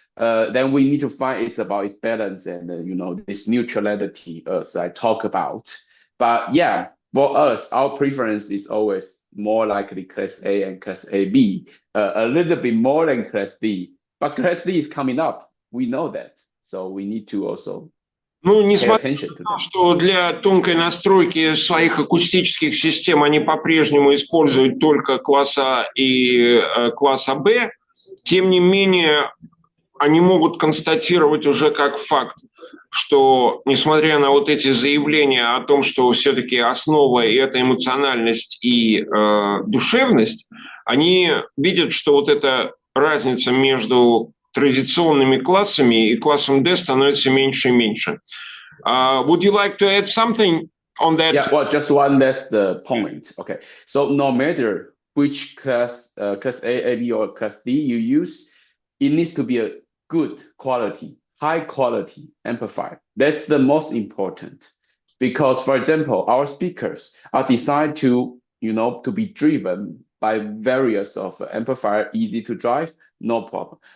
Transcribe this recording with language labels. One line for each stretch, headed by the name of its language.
English: Then we need to find it's about its balance and this neutrality as I talk about. But yeah, for us, our preference is always more likely Class A and Class AB, a little bit more than Class D. But Class D is coming up. We know that, so we need to also.
Russian: Ну, несмотря на то, что для тонкой настройки своих акустических систем они по-прежнему используют только класс А и класс АБ, тем не менее они могут констатировать уже как факт, что, несмотря на вот эти заявления о том, что все-таки основа – это эмоциональность и душевность, они видят, что вот эта разница между традиционными классами и классом D становится меньше и меньше.
English: Would you like to add something on that? Yeah, well, just one last point. Okay, so no matter which class, Class A, AB, or Class D you use, it needs to be a good quality, high quality amplifier. That's the most important. Because, for example, our speakers are designed to, to be driven by various of amplifier, easy to drive, no problem.